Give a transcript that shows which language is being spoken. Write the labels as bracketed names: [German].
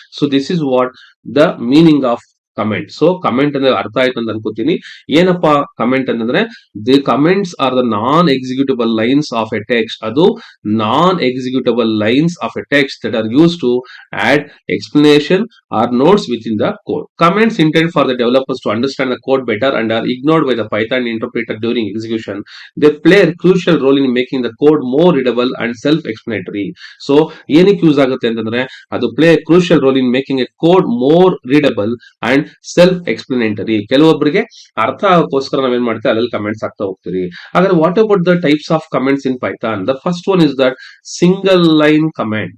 [English] So this is what the meaning of comment. [Kannada] So comment ಅಂದ್ರೆ ಅರ್ಥ ಆಯ್ತು ಅಂತ ಅನ್ಕೋತೀನಿ. ಏನಪ್ಪಾ ಕಮೆಂಟ್ ಅಂತಂದ್ರೆ, [English] The comments are the non executable lines of a text. ಅದು non executable lines of a text that are use to add explanation or notes within the code. Comments intended for the developers to understand the code better and are ignored by the Python interpreter during execution. They play a crucial role in making the code more readable and self-explanatory. So [Kannada] ಏನಕ್ಕೆ use ಆಗುತ್ತೆ ಅಂತಂದ್ರೆ, ಅದು [English] Play crucial role in making a code more readable and and self explanatory. [Kannada] ಕೆಲವೊಬ್ಬರಿಗೆ ಅರ್ಥ ಆಗೋಕ್ಕೋಸ್ಕರ ನಾವೇನ್ ಮಾಡ್ತೀವಿ ಅದ್ರಲ್ಲಿ comments ಆಗ್ತಾ ಹೋಗ್ತೀರಿ. [English] ಹಾಗಾದ್ರೆ what about the types of comments in Python? The first one is that single line comment.